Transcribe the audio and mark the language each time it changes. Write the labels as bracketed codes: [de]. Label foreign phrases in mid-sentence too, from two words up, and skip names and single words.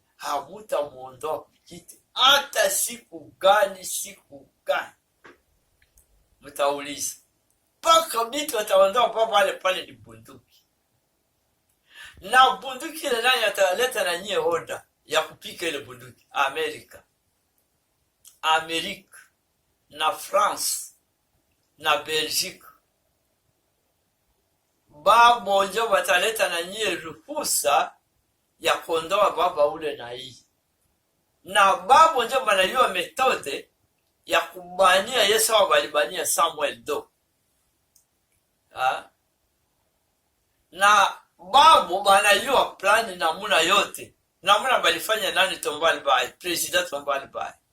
[sw] Hamutamuondoa kukiti. Hata siku gani. Mtauliza. Paka bitu wataondoa baba pale ni bunduki. Na bunduki ile nani ataleta na nyie order ya kupika ile bunduki? Amerika na France na Belgique. Babo njo wataleta na nyie ruhusa ya kuondoa baba ule na hii. Na babo njo wanajua metode ya kubania Yesu walibania Samuel do. Na babu wanajua plani namuna yote namuna balifanya nani Tombali Bai, President Tombali Bai.